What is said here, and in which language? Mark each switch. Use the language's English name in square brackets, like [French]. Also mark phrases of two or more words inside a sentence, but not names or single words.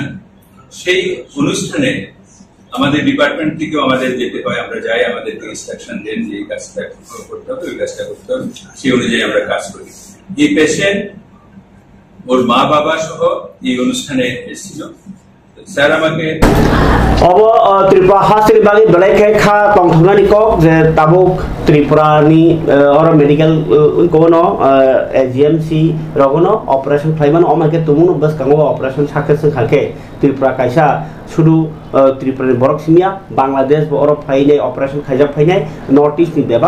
[Bangla] সেই অনুষ্ঠানে আমাদের ডিপার্টমেন্ট থেকেও আমাদের যেতে হয়, আমরা যাই, আমাদেরকে ইনস্ট্রাকশন দেন যে এই কাজটা করতে হবে, ওই কাজটা করতে হবে, সেই অনুযায়ী আমরা কাজ করি। এই পেশেন্ট ওর মা বাবা সহ এই অনুষ্ঠানে এসেছিল। স্যার আমাকে [Kok Borok] त्रिपुरा हासिल बाली बलाय खा तंगथांनानि कक जे ताबुक त्रिपुरानि और मेडिकल कोनो एजीएमसी रगनो ऑपरेशन फ्लाइमान अमाके तुमुनो बस कांगो ऑपरेशन साकेस खाके त्रिपुरा कायसा शुरू त्रिपुरानि बरक सिमिया बांग्लादेश और फाइने ऑपरेशन खाइजाक फाइनाय नॉर्थ ईस्ट नि बेबाक